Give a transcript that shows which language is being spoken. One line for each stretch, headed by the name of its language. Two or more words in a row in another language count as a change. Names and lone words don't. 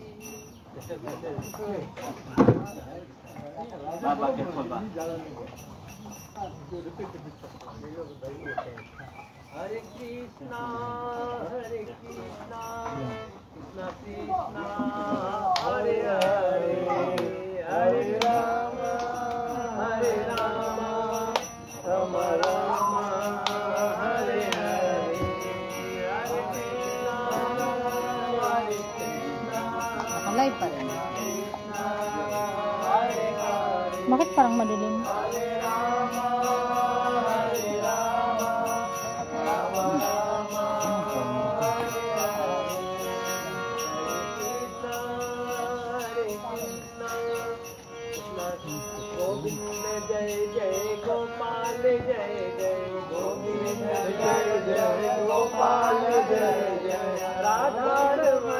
Sanskrit: हरे कृष्णा कृष्णा कृष्णा हरे हरे हरे राम राम राम हरे हरे हरे कृष्णा
Filipino: Alay pa rin. Bakit parang madilim?
Sanskrit: गोविंद जय जय गोपाल जय जय गोविंद जय जय गोपाल जय जय राधा रमण